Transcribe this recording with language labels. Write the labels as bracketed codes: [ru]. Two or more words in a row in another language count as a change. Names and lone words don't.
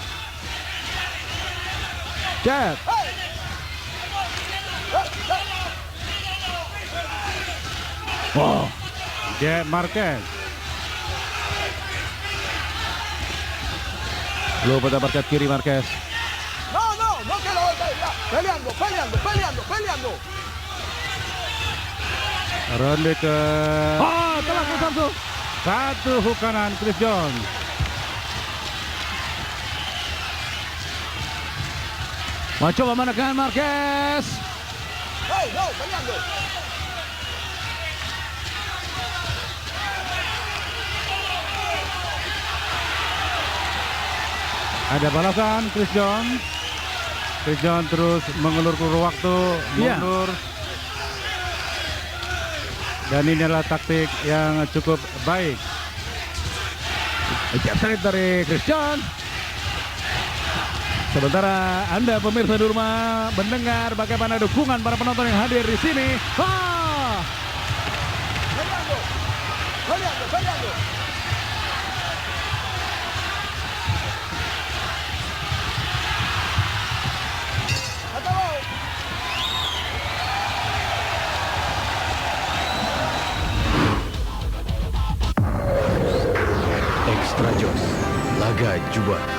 [id] Cek. Wow, Jack Marquez. Luput dapatkan kiri Marquez. [es] No, no, no que lo golpee. Ya. Peleando, peleando, peleando, peleando. [id] Ronde ke Oh, telah Bung Samsul. 1 hook kanan Chris John. Mencoba menekan Marquez. [es] Hey, no, peleando. [id] Ada balasan Chris John. Chris John terus mengelur-elur waktu, Iya. mundur. Dan ini adalah taktik yang cukup baik. [en] Jab straight [id] dari Chris John. Sementara Anda pemirsa di rumah mendengar bagaimana dukungan para penonton yang hadir di sini. [es] Peleando. Peleando, peleando. Acabó. [id] Extra Jos, laga juara.